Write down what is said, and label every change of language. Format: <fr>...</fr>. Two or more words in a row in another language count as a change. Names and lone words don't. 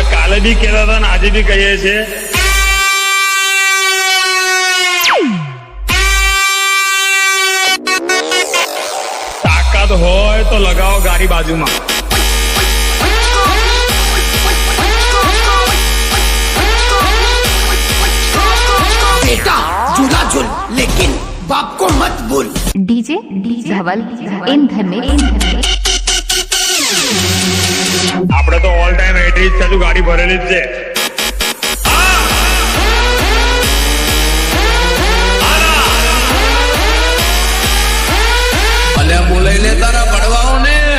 <gu>કાલે બી કહેતા હતા ને આજે બી કહીએ છીએ, તાકાત હોય તો લગાવો ગાડી બાજુમાં.</gu> <hi>बेटा झूला झूल लेकिन बाप को मत भूल. डीजे धवल इन घर में</hi> <gu>આપણે તો</gu> <en>all time</en> <gu>એટરી જ છે, ગાડી ભરેલી જ છે. અલે બોલાઈ લે તારા પડવાઓ ને.</gu>